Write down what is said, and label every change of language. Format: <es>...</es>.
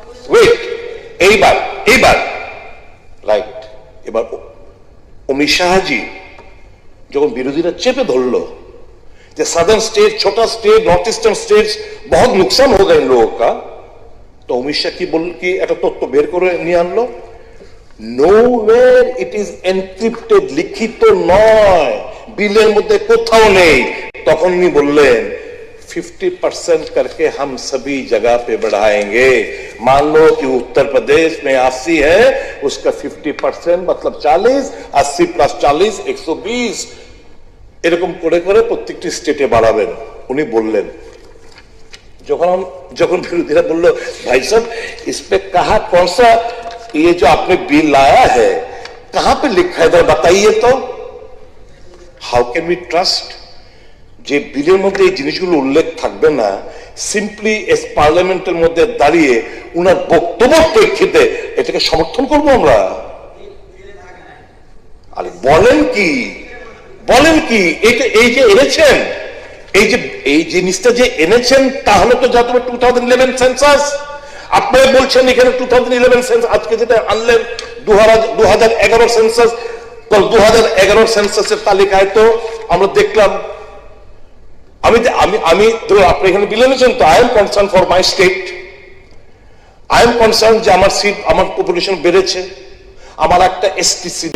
<bn>Wait, এইবার right, এবার অমিত শাহজি যখন বিরোধীরা চেপে ধরলো যে সাদার্ন</bn> <hi>स्टेट, छोटा स्टेट, नॉर्थ ईस्टर्न स्टेट्स बहुत नुकसान हो गए इन लोगों का,</hi> <bn>तो অমিত শাহ কি একটা তথ্য বের করে নিয়ে আনলো,</bn> <en>nowhere it is encrypted,</en> <bn>লিখিত নয়, বিলের মধ্যে কোথাও নেই। তখন উনি বললেন</bn> <hi>50% करके हम सभी जगह पे बढ़ाएंगे। मान लो कि उत्तर प्रदेश में 80 है, उसका 50% मतलब 40, 80 + 40 120,</hi> <bn>এরকম করে করে প্রত্যেকটি স্টেটে বাড়াবেন উনি বললেন। যখন বিরোধীরা বললো ভাই সাহেব</bn> <hi>इस पे कहा कौन सा ये जो आपने बिल लाया है कहां पे लिखा है, बताइए तो।</hi> <en>how can we trust</en> <bn>যে বিলের মধ্যে এই জিনিসগুলো উল্লেখ থাকবে না, সিম্পলি এস পার্লামেন্টের মধ্যে দাঁড়িয়ে উনার বক্তব্যের প্রেক্ষিতে এটাকে সমর্থন করবো আমরা? আরে বলেন কি, বলেন কি? এই যে এনেছেন, এই জিনিসটা যে এনেছেন, তাহলে তো যত 2011 সেন্সাস আপনারা বলছেন এখানে 2011 সেন্সাস, আজকে যেটা আনলেন 2011 সেন্সাস, 2011 সেন্সাসের তালিকায় তো আমরা দেখলাম, আমি আপনি এখানে বিলে নিয়েছেন তো,</bn> <en>I am concern for my state,</en> <bn>I am concern যে আমার সিট, আমার পপুলেশন বেড়েছে, আমার একটা এসটিসি।</bn>